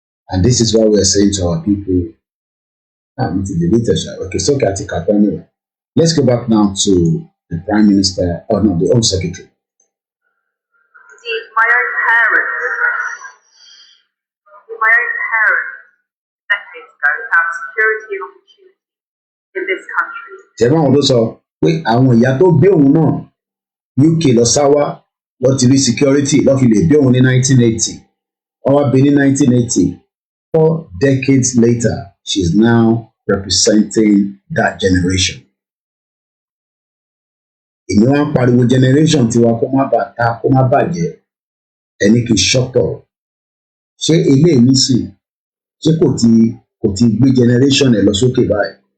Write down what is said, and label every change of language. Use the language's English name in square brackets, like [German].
[English] And this is why we are saying to our people, okay, so anyway. Let's go back now to the Prime Minister, or no, the Home Secretary. Indeed, my own parents, decades ago, found security and opportunity in this country. [Yoruba] Ṣẹ̀fọ́n àwọn tó sọ pé àwọn ìyá tó bí òun náà UK lọ sáwá wọ́n ti rí security lọ́ fi lè bí òun ní 1980. Wọ́n wá bí ní 1980. [English] 4 decades later, she is now representing that generation. [Yoruba] Èmi wá ń pariwo generation tiwa kó má bàtà kó má bàjẹ́ ẹni kì í ṣọ́tọ̀. Ṣé ilé mi sì ṣé kò ti gbé generation ẹ̀ lọ sókè báyìí?